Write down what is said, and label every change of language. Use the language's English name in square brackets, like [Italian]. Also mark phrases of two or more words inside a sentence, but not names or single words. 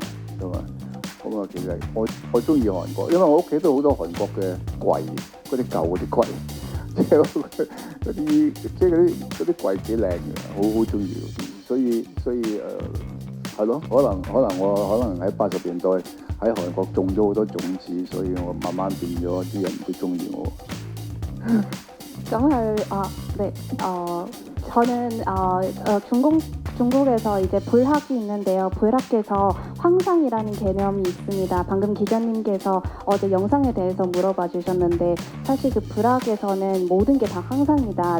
[Cantonese] 咁啊，其實我中意韓國，因為我屋企都好多韓國嘅櫃，嗰啲舊嗰啲櫃，即係嗰啲櫃幾靚嘅，好中意。所以係咯，可能我喺80年代喺韓國種咗好多種子，所以我慢慢變咗啲人都中意我。 [Korean] 네, 저는 중국에서 이제 불학이 있는데요. 불학에서 황상이라는 개념이 있습니다. 방금 기자님께서 어제 영상에 대해서 물어봐 주셨는데 사실 그 불학에서는 모든 게 다 황상이다.